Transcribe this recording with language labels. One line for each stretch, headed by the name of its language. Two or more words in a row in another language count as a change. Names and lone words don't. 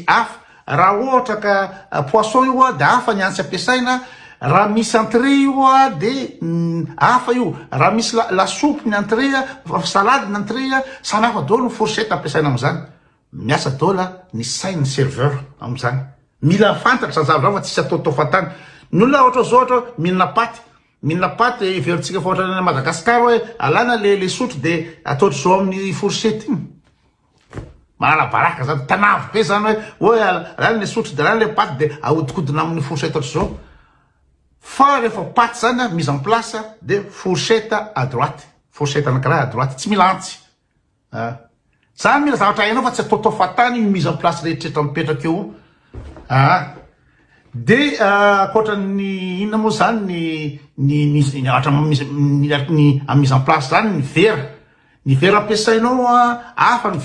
Malagasy: hafa raha ohatra ka poisson io de hafa ny antsy ampiasaina raha misy entrée io de hafa io raha misy
French: la soupe
Malagasy: ny entrée salade ny entrée samy hafa daholo ny fourchette ampiasaina am'zany miasa daholo ny sain'ny serveur am'zany mila fantatra zany zavatra fa tsisy ataotao fantany Ny olona ohatra zao ohatra mihinana paty iverintsika fa ohatra Madagasikara hoe alana le sotro de ataotry zao amin'ny fourchette iny. Manala baraka zany tanavo be zany hoe alana le sotro de alana le paty de ahodikodina amin'ny fourchette ohatra zao. Fa rehefa paty zany
French: mise en place de fourchette à droite.
Malagasy: Fourchette anankiray
French: à droite
Malagasy: tsy mila antsy. Zany mila zavatra hainao fa tsy ataotao fatany
French: mise en place
Malagasy: rehetrarehetra mipetraka eo. De ankoatra ny inona moa zany ny
French: mise en place
Malagasy: zany ny vera ampiasainao hafa ny